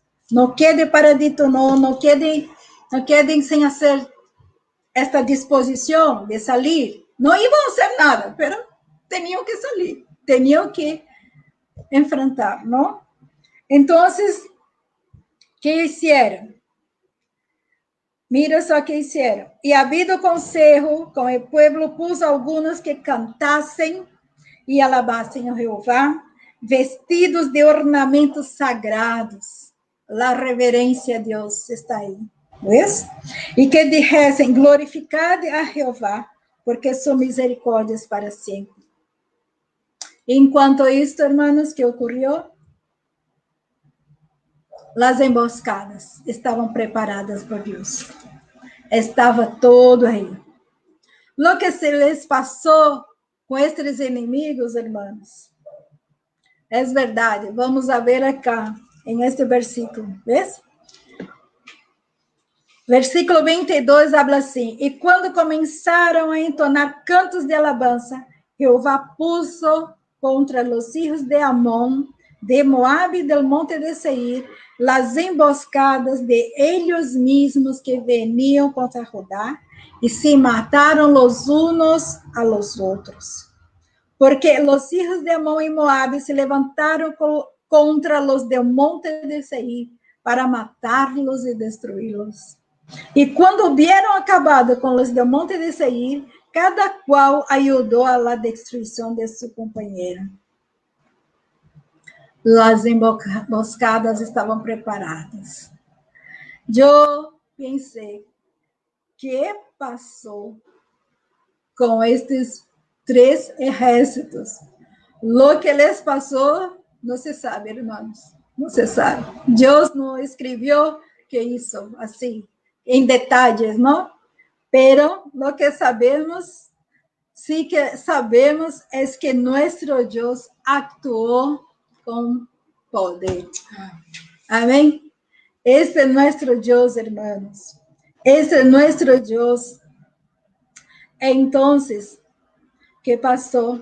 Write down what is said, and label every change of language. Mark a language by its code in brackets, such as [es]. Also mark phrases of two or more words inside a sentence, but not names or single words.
[pt] Não quede paradito, não quedem sem fazer esta disposição de sair. Não iam fazer nada, mas tinham que sair, tinham que enfrentar, não? Então, [es] que hicieron? [pt] Mira só [es] que hicieron. E habido consejo com o pueblo, puso algunos que cantassem e alabassem a Jeová, vestidos de ornamentos sagrados. [pt] La reverência a Deus está aí. [es] ¿Ves? E que dijessem: glorificad a Jeová, porque su misericórdia es [pt] para sempre. Enquanto isto, hermanos, que ocorreu? As emboscadas estavam preparadas por Deus. Estava todo aí. [es] Lo que se les [pt] passou com estes inimigos, hermanos, é verdade. [es] Vamos a ver acá, em este versículo. ¿Ves? [pt] Versículo 22 habla assim: e quando começaram a entonar cantos de alabança, Jeová puso contra os filhos de Amon, de Moabe e del monte de Seir, [es] las emboscadas de ellos mismos [pt] que veniam contra Judá, e se mataram [es] los unos a los [pt] outros. [es] Porque los hijos de [pt] Amon e Moabe se levantaram [es] contra los del monte [pt] de Seir, para matar-los e destruí-los. E quando [es] hubieron acabado [pt] com os del monte de Seir, cada qual ajudou a la destruição de seu companheiro. As emboscadas estavam preparadas. Eu pensei, que passou com estes três exércitos? [es] Lo que les [pt] passou, não se sabe, irmãos. Não se sabe. Deus não escreveu que isso, assim, em detalhes, não? [es] Pero lo que sabemos, sí que sabemos, es que nuestro Dios actuó con poder. Amén. Ese es nuestro Dios, hermanos. Ese es nuestro Dios. Entonces, ¿qué pasó?